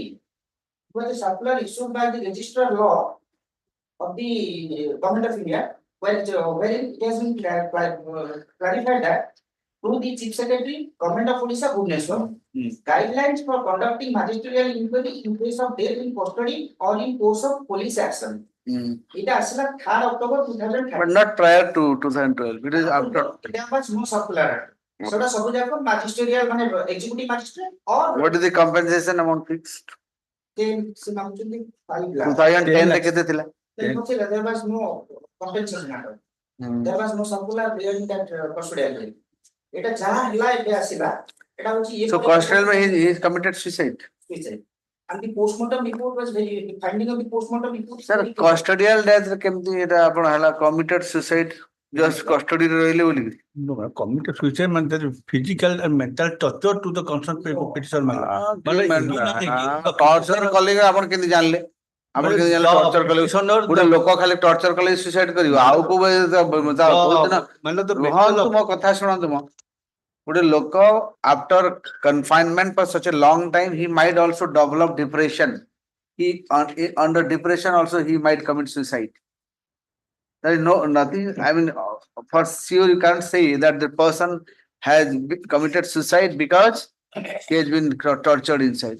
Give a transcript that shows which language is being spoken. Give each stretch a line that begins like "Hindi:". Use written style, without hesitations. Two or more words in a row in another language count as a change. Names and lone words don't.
English: It was a circular issued by the Registrar Law of the Government of India, wherein it has been clarified that through the Chief Secretary, Government of Orissa, Bhubaneswar, guidelines for conducting magisterial inquiry in case of death in custody or in course of police action. It is 3rd October 2013. But not prior to 2012. It is after. There was no circular. So the subject magisterial executive magistrate or What is the compensation amount fixed?
Odia: 2010 ରେ କେତେ ଥିଲା?
English: There was no compensation at all. There was no circular regarding that custodial rate.
Odia: ଏଟା ଯାହା ହେଲା ଏବେ ଆସିଲା। ଏଟା ହଉଛି
English: So custodial he committed suicide. suicide. And the postmortem report was very finding of the postmortem report. Sir, custodial death
Odia: କେମିତି ଏଟା ଆପଣ ହେଲା
English: committed suicide just custody
Odia: ରେ ରହିଲେ ବୋଲି?
English: No, committed suicide means that physical and mental torture to the concerned petitioner.
Odia: Torture କଲେ ଆପଣ କେମିତି ଜାଣିଲେ? ଆପଣ କେମିତି ଜାଣିଲେ torture କଲେ? ଗୋଟେ ଲୋକ ଖାଲି torture କଲେ suicide କରିବ ଆଉ କୋଉ ରୁହନ୍ତୁ ମୋ କଥା ଶୁଣନ୍ତୁ ମୋ ଗୋଟେ ଲୋକ
English: after confinement for such a long time he might also develop depression. Under depression also he might commit suicide. There is nothing. I mean, for sure you can't say that the person has committed suicide because he has been tortured inside.